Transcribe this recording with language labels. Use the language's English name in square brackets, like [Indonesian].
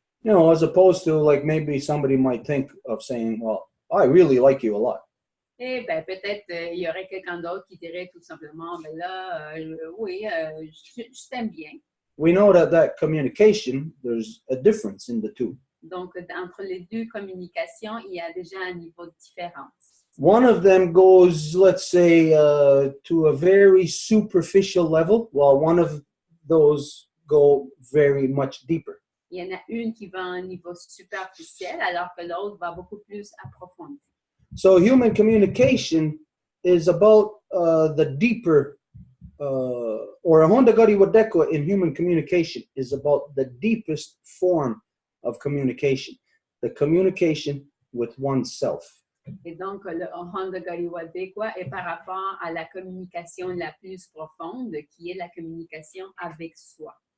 [English] You know, as opposed to like maybe somebody might think of saying, well, I really like you a lot. [French] Et ben, peut-être il y aurait quelqu'un d'autre qui dirait tout simplement, ben là, oui, je t'aime bien. [English] We know that communication, there's a difference in the two. [French] Donc, entre les deux communications, il y a déjà un niveau de différence. [English] One of them goes, let's say, to a very superficial level, while one of those go very much deeper. [French] Il y en a une qui va à un niveau superficiel, alors que l'autre va beaucoup plus approfondir. [English] So human communication is about the deeper, or a Honda Gari Wadeko in human communication is about the deepest form of communication, the communication with oneself. [French] Et donc, le Honda Gari Wadeko est par rapport à la communication la plus profonde, qui est la communication avec soi.